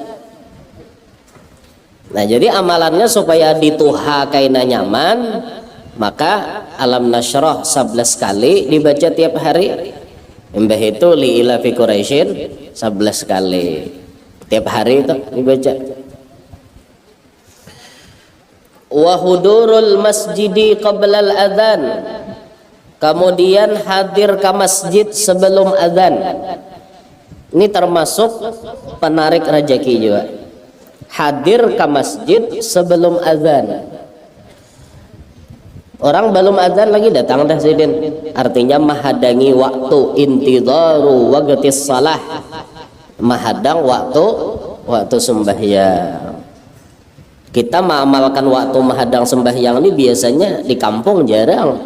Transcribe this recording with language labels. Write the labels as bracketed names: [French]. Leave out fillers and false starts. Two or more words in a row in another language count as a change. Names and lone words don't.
[Banjar] Nah jadi amalannya supaya dituha kaina nyaman, maka alam nashrah 11 kali dibaca tiap hari. Mbah itu li'ila fi Quraisyin 11 kali tiap hari itu dibaca. [Arabic] وحضور المسجد قبل الأذان, [Banjar] kemudian hadir ke masjid sebelum adzan. Ini termasuk penarik rezeki juga. Hadir ke masjid sebelum adzan. Orang belum adzan lagi datang dah sidin. Artinya menghadangi waktu [Arabic] انتظار وقت الصلاة. [Banjar] Menghadang waktu sembahyang. Kita mengamalkan waktu menghadang sembahyang ini biasanya di kampung jarang.